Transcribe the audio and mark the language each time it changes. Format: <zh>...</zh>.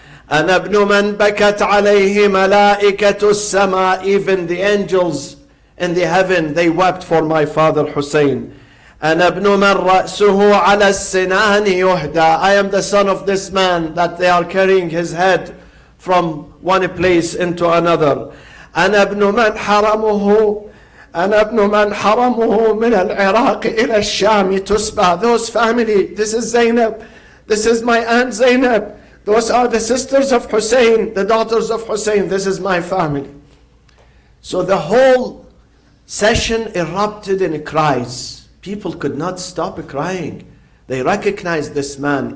<ar>أنا ابن من بكت عليه ملائكة السماء.</ar> <en>Even the angels in the heaven, they wept for my father Hussein.</en> <ar>أنا ابن من رأسه على السنان يهدى.</ar> <en>I am the son of this man that they are carrying his head from one place into another.</en> <ar>أنا ابن من حرمه. أنا ابن من حرمه من العراق إلى الشام تسبى.</ar> <en>Those family, this is Zainab, this is my aunt Zainab, those are the sisters of Hussein, the daughters of Hussein, this is my family. So the whole session erupted in cries. People could not stop crying. They recognized this man.</en>